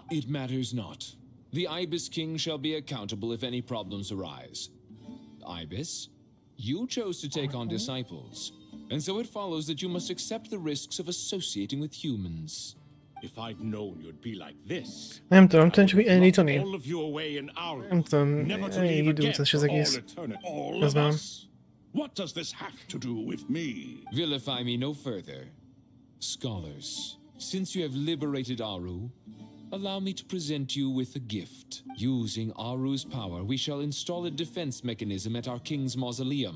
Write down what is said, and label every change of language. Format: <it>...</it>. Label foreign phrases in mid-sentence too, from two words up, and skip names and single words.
<en>It matters not. The Ibis King shall be accountable if any problems arise. Ibis, you chose to take on disciples, and so it follows that you must accept the risks of associating with humans. If I'd known you'd be like this,</en> <hu>Nem tudom, csak elindítani.</hu> <en>all of you away in Aru,</en> <hu>Nem tudom,</hu> <en>never to</en> <hu>elég</hu> <en>leave again</en> <hu>időt az egész.</hu> <en>All</en> <hu>Ez</hu> <en>of</en> <hu>van.</hu> <en>us? What does this have to do with me? Vilify me no further. Scholars, since you have liberated Aru, allow me to present you with a gift. Using Aru's power, we shall install a defense mechanism at our king's mausoleum.</en>